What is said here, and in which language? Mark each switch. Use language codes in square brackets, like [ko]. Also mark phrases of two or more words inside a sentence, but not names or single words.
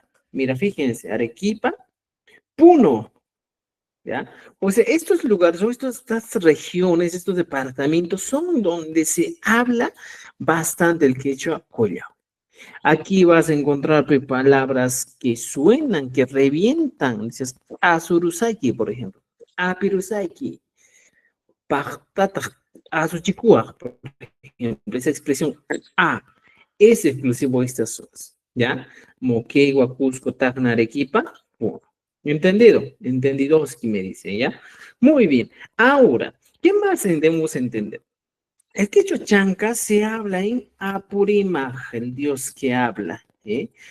[es] Mira, fíjense, Arequipa, Puno, ¿ya? O sea, estos lugares, o estas regiones, estos departamentos son donde se habla bastante el quechua collao. Aquí vas a encontrar palabras que suenan, que revientan. Dices, Asurusaki, por ejemplo. [qu] Apirusaki. Pajtata. Asuchikua, [es] por ejemplo. Esa expresión A es exclusivo de estas zonas. ¿Ya? Moquegua, Cusco, Tacna, Arequipa. Bueno, ¿entendido? Entendidoski me dice, ¿ya? Muy bien. Ahora, ¿qué más debemos entender? El quechua chanca se habla en Apurímac, el dios que habla, ¿eh?